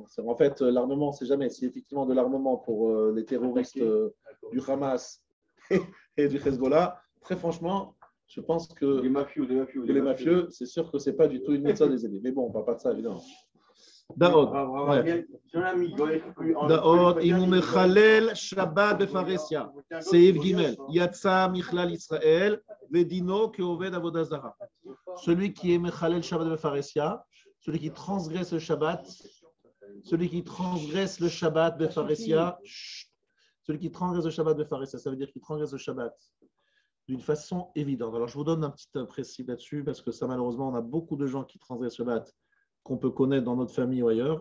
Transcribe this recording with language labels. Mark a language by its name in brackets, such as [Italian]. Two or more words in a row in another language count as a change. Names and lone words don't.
[French] En fait, l'armement, c'est jamais. C'est effectivement de l'armement pour les terroristes du Hamas et du Hezbollah. Très franchement, je pense que Des mafieux, les mafieux, c'est sûr que c'est pas du tout une mitzvah des aider. Mais bon, on ne parle pas de ça évidemment. Daod. Daod, [Hebrew] אם הוא מחלל שבת בפרהסיה, סעיף ג' יצא מכלל ישראל ודינו כעובד עבודה זרה. [French] Celui qui est [Hebrew] מחלל שבת בפרהסיה, [French] celui qui transgresse le Shabbat, celui qui transgresse le Shabbat בפרהסיה, celui qui transgresse le Shabbat בפרהסיה, ça veut dire qu'il transgresse le Shabbat d'une façon évidente. Alors je vous donne un petit précis là-dessus parce que ça malheureusement on a beaucoup de gens qui transgressent le Shabbat qu'on peut connaître dans notre famille ou ailleurs.